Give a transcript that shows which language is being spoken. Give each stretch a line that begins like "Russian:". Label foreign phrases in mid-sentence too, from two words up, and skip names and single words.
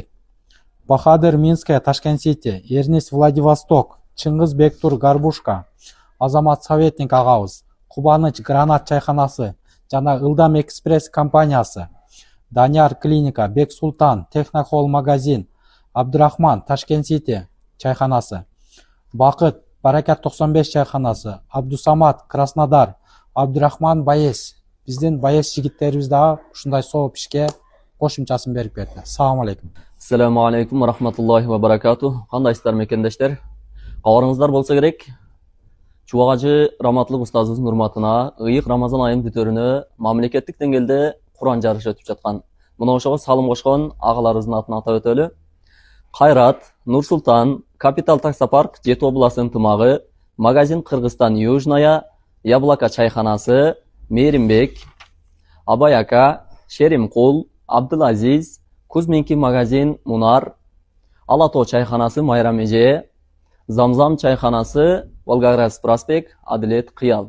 Kyrgyz: Бахадыр Минская, Ташкент Сити, Эрнис Владивосток, Чыңгыз Бектур Горбушка, Азамат Советник агабыз, Кубаныч Гранат чайханасы жана Ылдам Экспресс компаниясы, Данияр клиника, Бек Султан, Технохол магазин, Абдурахман Ташкент Сити чайханасы, Бакыт Баракат 95 чайханасы, Абдусамат Краснодар, Абдурахман Баес. Биздин Баес жигиттерибиз дагы ушундай сооп ишке кошумчасын берип берди. Салам алейкум.
Arabic: السلام عليكم ورحمة الله وبركاته.
Kyrgyz: Кандайсыздар мекендештер? Кабарыңыздар болса керек. Чубагачы раматлык устазыбыздын урматына ыйык Рамазан айынын бүтөрүнө мамлекеттик деңгээлде Куран жарышы өтүп жаткан. Мына ошого салым кошкон агаларыбыздын атын атап өтөлү. Кайрат, Нурсултан, Капитал таксопарк, Жети областынын тымагы, магазин Кыргызстан Южная, Яблоко чайханасы, Меримбек, Абаяка, Шеримкул, Абдылазиз, Кузминки магазин Мунар, Алатоо чайханасы Майрам эже, Замзам чайханасы Волгоград проспект Адилет Кыял.